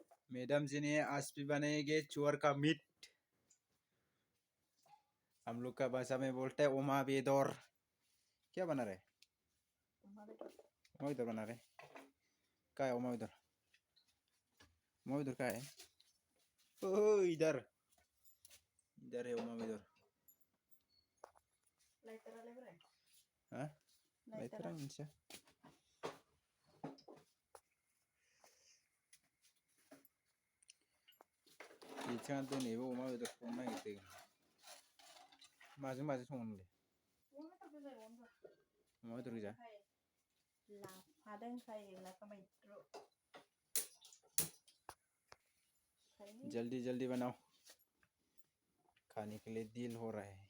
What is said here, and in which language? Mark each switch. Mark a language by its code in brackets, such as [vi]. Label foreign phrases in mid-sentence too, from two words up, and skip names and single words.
[hi] मैडम जी ने आज भी बनाएंगे चूर का मीट। हम लोग का भाषा में बोलते हैं [brx] ओमा बेदर। [hi] क्या बना रहे? [brx] ओमा बेदर [hi] बना रहे। क्या है [brx] ओमा बेदर? ओमा बेदर [hi] क्या है? ओह इधर इधर है [brx] ओमा बेदर। [hi] हाँ लाइटर मोनसे इच्छा तो नहीं वो [brx] ओमा बेदर संनो नागिरदों। माजों माजों संगोन नोंलाय? अमा बेदर गोजा? [hi] जल्दी जल्दी बनाओ, खाने के लिए दिल हो रहा है।